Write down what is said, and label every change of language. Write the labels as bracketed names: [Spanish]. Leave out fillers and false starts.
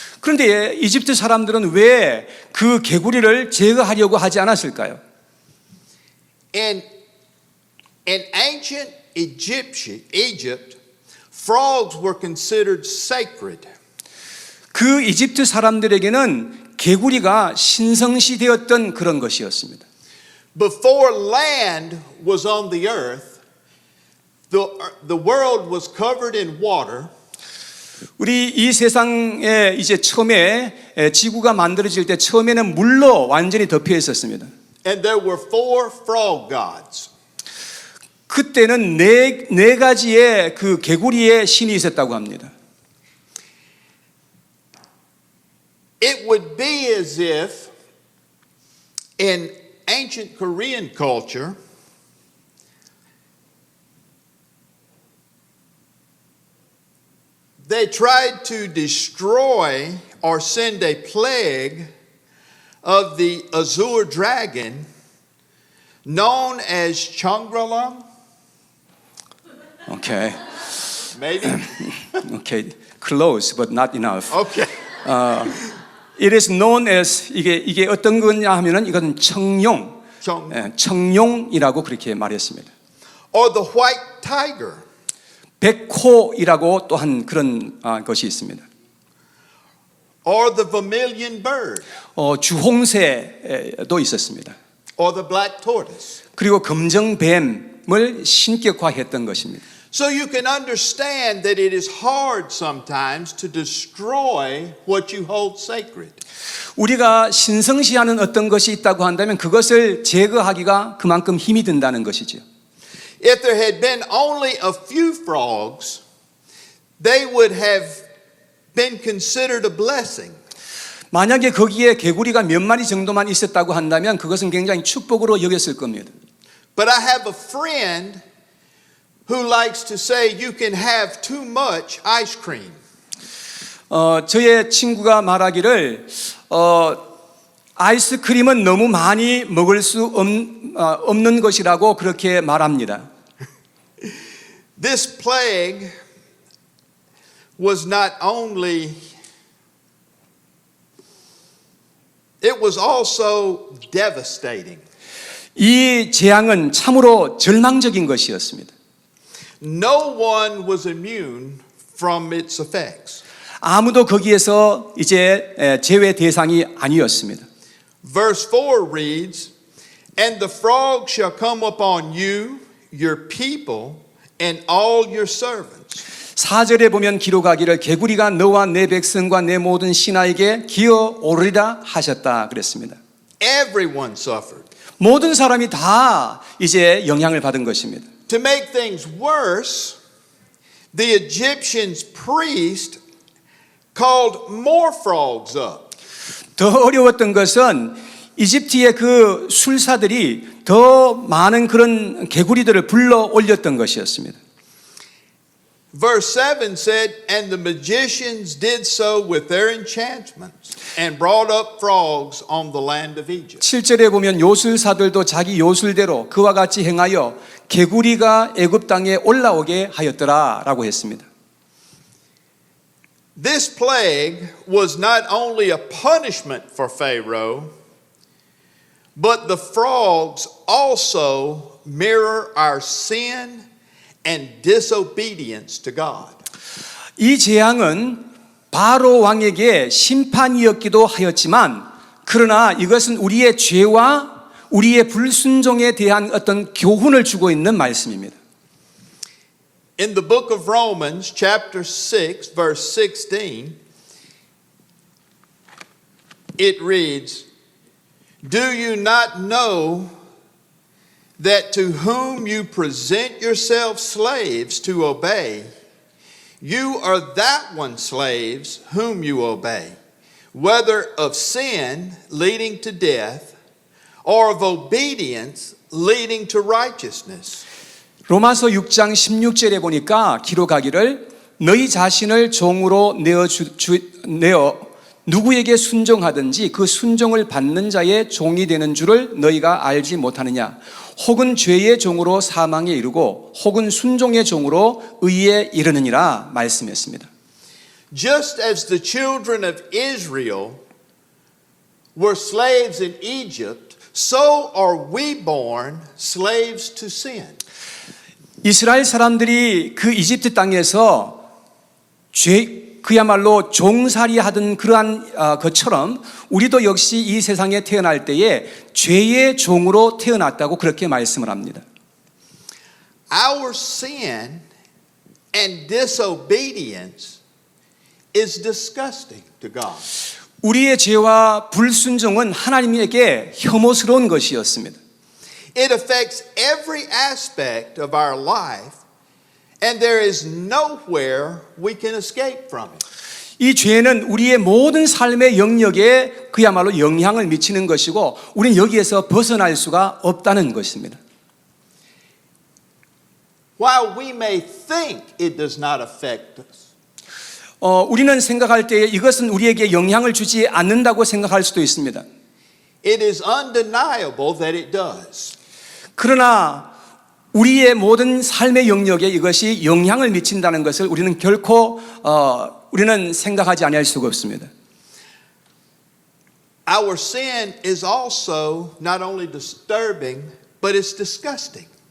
[Korean] 그런데 이집트 사람들은 왜 그 개구리를 제거하려고 하지 않았을까요? [English] In ancient Egypt, frogs were considered sacred. [Korean] 그 이집트 사람들에게는 개구리가 신성시 되었던 그런 것이었습니다. [English] Before land was on the earth, the world was covered in water. [Korean] 우리 이 세상에 이제 처음에 지구가 만들어질 때 처음에는 물로 완전히 덮여 있었습니다. [English] And there were 4 frog gods. [Korean] 그때는 네 가지의 그 개구리의 신이 있었다고 합니다. [English] It would be as if in ancient Korean culture, they tried to destroy or send a plague of the azure dragon known as Changralam. Okay. Maybe? Okay. Close, but not enough. Okay. It is known as [Korean] 이게 어떤 거냐 하면은 이건 청룡, 청룡이라고 그렇게 말했습니다. [English] Or the white tiger. [Korean] 백호이라고 또한 그런 것이 있습니다. [English] Or the vermilion bird. [Korean] 주홍새도 있었습니다. [English] Or the black tortoise. [Korean] 그리고 검정뱀을 신격화했던 것입니다. [English] So you can understand that it is hard sometimes to destroy what you hold sacred. [Korean] 우리가 신성시하는 어떤 것이 있다고 한다면 그것을 제거하기가 그만큼 힘이 든다는 것이죠. [English] If there had been only a few frogs, they would have been considered a blessing. [Korean] 만약에 거기에 개구리가 몇 마리 정도만 있었다고 한다면 그것은 굉장히 축복으로 여겼을 겁니다. [English] But I have a friend who likes to say you can have too much ice cream. [Korean] 저의 친구가 말하기를 아이스크림은 너무 많이 먹을 수 없는 것이라고 그렇게 말합니다. [English] This plague was not only, it was also devastating. [Korean] 이 재앙은 참으로 절망적인 것이었습니다. [English] No one was immune from its effects. [Korean] 아무도 거기에서 이제 제외 대상이 아니었습니다. [English] Verse 4 reads, And the frog shall come upon you, your people, and all your servants. [Korean] 4절에 보면 기록하기를 개구리가 너와 내 백성과 내 모든 신하에게 기어오르리라 하셨다 그랬습니다. [English] Everyone suffered. [Korean] 모든 사람이 다 이제 영향을 받은 것입니다. [English] To make things worse, the Egyptians' priest called more frogs up. [Korean] 더 어려웠던 것은 이집트의 그 술사들이 더 많은 그런 개구리들을 불러 올렸던 것이었습니다. [English] Verse 7 said, And the magicians did so with their enchantments and brought up frogs on the land of Egypt. [Korean] 7절에 보면 요술사들도 자기 요술대로 그와 같이 행하여 개구리가 애굽 땅에 올라오게 하였더라라고 했습니다. [English] This plague was not only a punishment for Pharaoh, but the frogs also mirror our sin and disobedience to God. [Korean] 이 재앙은 바로 왕에게 심판이었기도 하였지만 그러나 이것은 우리의 죄와 우리의 불순종에 대한 어떤 교훈을 주고 있는 말씀입니다. [English] In the book of Romans, chapter 6, verse 16, it reads, Do you not know that to whom you present yourselves slaves to obey, you are that one slaves whom you obey, whether of sin leading to death or of obedience leading to righteousness. [Korean] 로마서 6장 16절에 보니까 기록하기를 너희 자신을 종으로 내어 누구에게 순종하든지 그 순종을 받는 자의 종이 되는 줄을 너희가 알지 못하느냐. 혹은 죄의 종으로 사망에 이르고 혹은 순종의 종으로 의에 이르느니라 말씀했습니다. [English] Just as the children of Israel were slaves in Egypt, so are we born slaves to sin. [Korean] 이스라엘 사람들이 그 이집트 땅에서 그야말로 종살이 하던 그러한 것처럼 우리도 역시 이 세상에 태어날 때에 죄의 종으로 태어났다고 그렇게 말씀을 합니다. [English] Our sin and disobedience is disgusting to God. [Korean] 우리의 죄와 불순종은 하나님에게 혐오스러운 것이었습니다. [English] It affects every aspect of our life, and there is nowhere we can escape from it. [Korean] 이 죄는 우리의 모든 삶의 영역에 그야말로 영향을 미치는 것이고 우리는 여기에서 벗어날 수가 없다는 것입니다. [English] While we may think it does not affect us, [Korean] 우리는 생각할 때 이것은 우리에게 영향을 주지 않는다고 생각할 수도 있습니다. [English] it is undeniable that it does. [Korean] 그러나 우리의 모든 삶의 영역에 이것이 영향을 미친다는 것을 우리는 결코 우리는 생각하지 아니할 수가 없습니다. [English] Our sin is also not only disturbing, but it's disgusting.